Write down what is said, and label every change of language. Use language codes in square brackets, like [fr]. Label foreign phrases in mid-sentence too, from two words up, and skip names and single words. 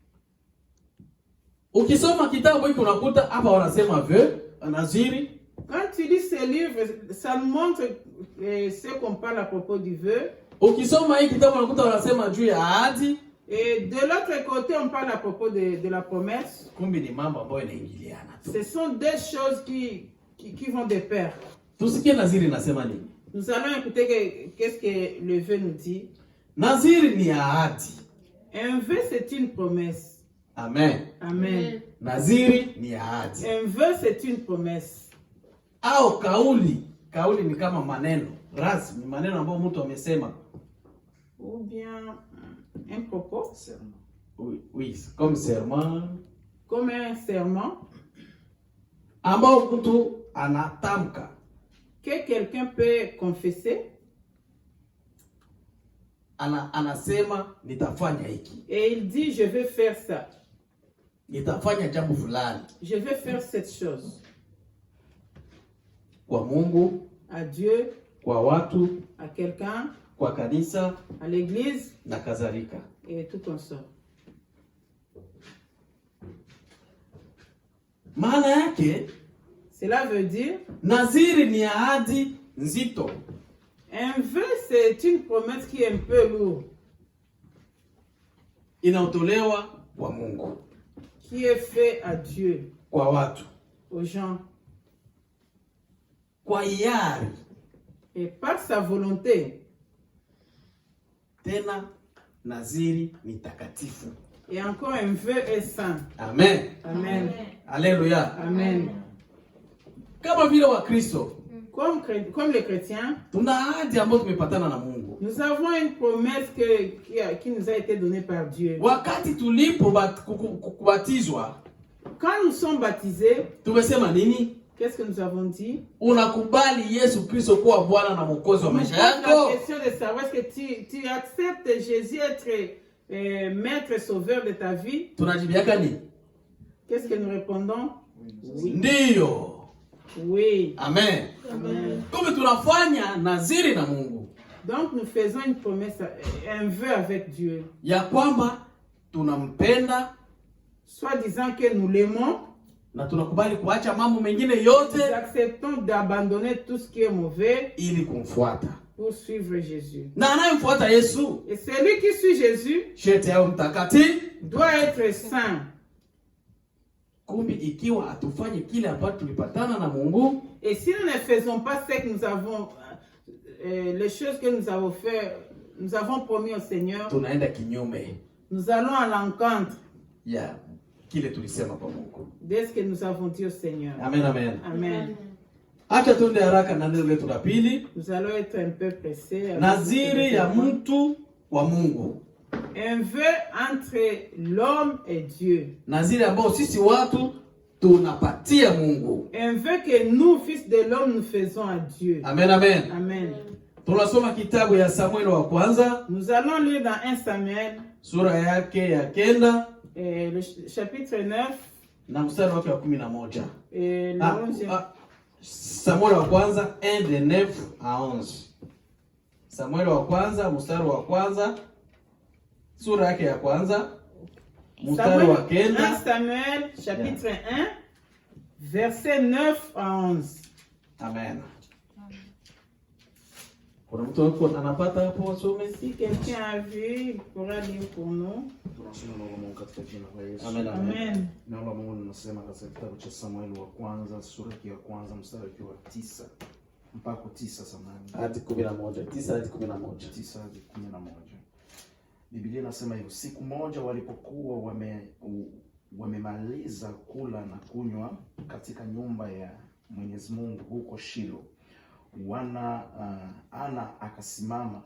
[sw] Ukisoma kitabu hiki unakuta hapa wanasema vœu, naziri. [fr] Quand tu lis ces livres, ça nous montre ce qu'on parle à propos du vœu. [sw] Ukisoma hiki kitabu unakuta wanasema juu ya ahadi. [fr] Et de l'autre côté, on parle à propos de la promesse. [sw] Kumbe ni mambo ambayo yanaingiliana tu. [fr] Ce sont des choses qui vont de pair. [sw] Tusikie naziri nasema nini? [fr] Nous allons écouter qu'est-ce que le vœu nous dit. [sw] Naziri ni ahadi. [fr] Un vœu, c'est une promesse. Amen. Amen. [sw] Naziri ni ahadi. [fr] Un vœu, c'est une promesse. [sw] Au kauli. Kauli ni kama maneno rasmi, maneno ambayo mtu amesema. [fr] Ou bien un propos. serment. Oui, comme serment. Comme un serment. [sw] Ambao mtu anatamka. [fr] Que quelqu'un peut confesser. [sw] Anasema nitafanya hiki. [fr] Et il dit je vais faire ça. [sw] Nitafanya jambo fulani. [fr] Je vais faire cette chose. [sw] Kwa Mungu, [fr] à Dieu, [sw] kwa watu, [fr] à quelqu'un, [sw] kwa kanisa, [fr] à l'église [sw] na kadhalika. [fr] Et tout en sort. [sw] Maana yake, [fr] cela veut dire, [sw] naziri ni ahadi nzito. [fr] Un vœu, c'est une promesse qui est un peu lourde. [sw] Inaotolewa kwa Mungu. [fr] Qui est fait à Dieu. [sw] Kwa watu. [fr] Aux gens. [sw] Kwa hiari. [fr] Et par sa volonté. [sw] Tena naziri ni takatifu. [fr] Et encore un vœu est saint. Amen. Amen. Alléluia. Amen. [sw] Kama vile wa Kristo. [fr] Comme les chrétiens, [sw] tuna ahadi ambayo tumepatana na Mungu. [fr] Nous avons une promesse qui nous a été donnée par Dieu. [sw] Wakati tulipobatizwa, [fr] quand nous sommes baptisés, [sw] tumesema nini? [fr] Qu'est-ce que nous avons dit? [sw] Unakubali Yesu Kristo kuwa Bwana na Mwokozi wa maisha yako? [fr] La question de savoir est-ce que tu acceptes Jésus être maître et sauveur de ta vie? [sw] Tunajibiaka nini? [fr] Qu'est-ce que nous répondons? Oui. Ndiyo. Oui. Amen. Amen. [sw] Comme tunafanya naziri na Mungu. [fr] Donc nous faisons une promesse, un vœu avec Dieu. [sw] Ya kwamba tunampenda, [fr] soit disant que nous l'aimons, [sw] na tunakubali kuacha mambo mengine yote. [fr] Nous acceptons d'abandonner tout ce qui est mauvais [sw] ili kumfuata. [fr] Pour suivre Jésus. [sw] Na anayemfuata Yesu, [fr] et celui qui suit Jésus, [sw] sharti awe mtakatifu, [fr] doit être saint. [sw] Kumbi ikiwa atufanye kile ambacho tulipatana na Mungu, [fr] et si nous ne faisons pas ce que nous avons les choses que nous avons fait, nous avons promis au Seigneur, [sw] tunaenda kinyume. [fr] Nous allons à l'encontre. [sw] Ya kile tulisema kwa Mungu. [fr] De ce que nous avons dit au Seigneur. [sw] Amen, amen. [fr] Amen. [sw] Acha tuende haraka na neno letu la pili. [fr] Nous allons être un peu pressés. [sw] Naziri ya mtu wa Mungu. [fr] Un vœu entre l'homme et Dieu. [sw] Naziri ambao sisi watu tunapatia Mungu. [fr] Un vœu que nous, fils de l'homme, nous faisons à Dieu. [sw] Amen, amen. [fr] Amen. [sw] Tunasoma kitabu ya Samuel wa kwanza. [fr] Nous allons lire dans 1 Samuel, [sw] Sura yake ya 9 [fr] le chapitre 9, [sw] na mstari wake wa 11. [fr] et le 11e. [sw] Samuel wa kwanza 1 [fr] de 9 à 11. [sw] Samuel wa kwanza mstari wa kwanza sura yake ya kwanza mstari wa 9. [fr] 1 Samuel chapitre 1 verset 9 à 11. Amen. [sw] Kuna mtu wako anapata hapo wasome? [fr] Si quelqu'un a vu, il pourra lire pour nous. [sw] Tunasoma neno la Mungu katika jina la Yesu. Amen, amen. Amen. Neno la Mungu linasema katika kitabu cha Samueli wa kwanza sura ya kwanza mstari wa 9 mpaka 9 samani. Hadi 11, 9 hadi 11. 9 hadi 11. Biblia inasema hivi, siku moja walipokuwa wamemaliza kula na kunywa katika nyumba ya Mwenyezi Mungu huko Shilo, Ana akasimama.